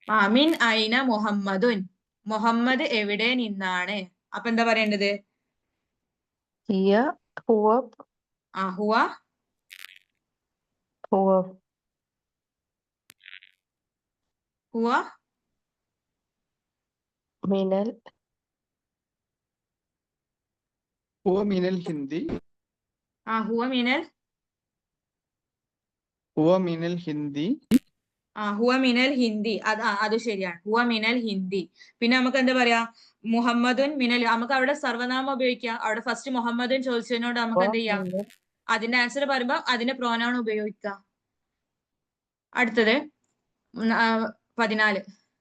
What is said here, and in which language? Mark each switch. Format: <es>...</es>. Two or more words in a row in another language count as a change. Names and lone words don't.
<ar>من أين محمد.</ar> <ml>മുഹമ്മദ് എവിടെ നിന്നാണ്? അപ്പൊ എന്താ പറയേണ്ടത്?</ml> <ar>هي هو ഹുവ ഹുവ ഹുവ മിനൽ هو من الهندي هو من هو من الهندي هو من الهندي.</ar> <ml>അത് ശരിയാണ്.</ml> <ar>هو من الهندي.</ar> <ml>പിന്നെ നമുക്ക് എന്താ പറയാ?</ml> <ar>محمد من.</ar> <ml>നമുക്ക് അവിടെ സർവനാമം ഉപയോഗിക്കാം. അവിടെ ഫസ്റ്റ് മുഹമ്മദുൻ ചോദിച്ചതിനോട് നമുക്ക് എന്ത് ചെയ്യാം?</ml> <ar>മിനൽ</ar> <ml>അതിന്റെ ആൻസർ പറയുമ്പോ അതിന്റെ പ്രോനൗൺ ഉപയോഗിക്കാം. അടുത്തത് 14.</ml>